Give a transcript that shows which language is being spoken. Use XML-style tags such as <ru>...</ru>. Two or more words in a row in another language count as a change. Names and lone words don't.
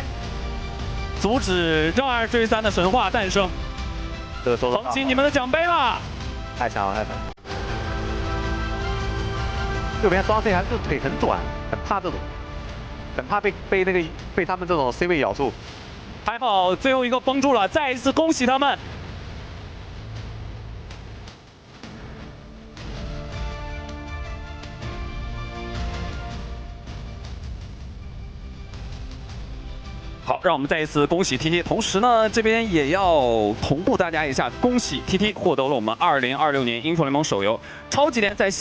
<zh>阻止讓2追3的神話誕生，捧起你們的獎杯吧！太強了，右邊雙 C 還是腿很短，很怕這種，很怕被他們這種 C 位咬住。還好最後一個封住了，再一次恭喜他們。好，讓我們再一次恭喜 TT， 同時呢，這邊也要同步大家一下，恭喜 TT 獲得了我們2026年英雄聯盟手遊超級聯賽下。</zh>